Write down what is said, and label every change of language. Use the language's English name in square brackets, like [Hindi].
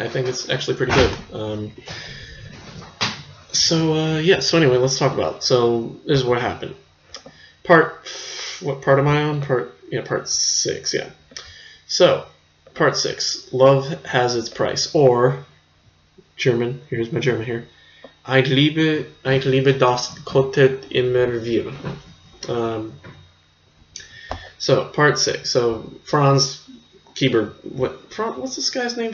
[English] I think it's actually pretty good. So anyway, let's talk about it. So this is what happened. What part am I on? Part 6, yeah. So, part 6. Love has its price. Or, German, here's my German here. [German] Ich liebe das Quartett immer wieder. [English] So, part 6. So, Franz Kieber, what's this guy's name?